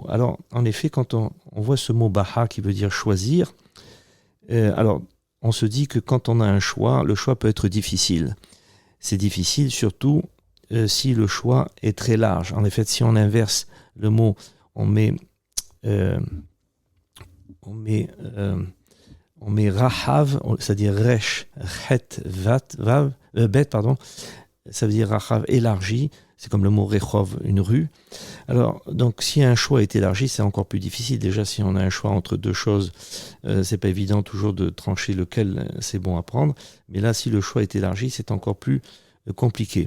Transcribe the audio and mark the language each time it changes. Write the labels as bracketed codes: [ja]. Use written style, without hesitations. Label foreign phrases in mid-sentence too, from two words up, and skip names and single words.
[fr] Alors, en effet, quand on voit ce mot Bahar qui veut dire choisir, alors on se dit que quand on a un choix, le choix peut être difficile. C'est difficile surtout si le choix est très large. En effet, si on inverse le mot, on met rahav, c'est-à-dire [he] ריש חית וו בית, [fr] pardon, ça veut dire rahav élargi, c'est comme le mot rechov, une rue. Alors, donc, si un choix est élargi, c'est encore plus difficile. Déjà, si on a un choix entre deux choses, c'est pas évident toujours de trancher lequel c'est bon à prendre. Mais là, si le choix est élargi, c'est encore plus compliqué.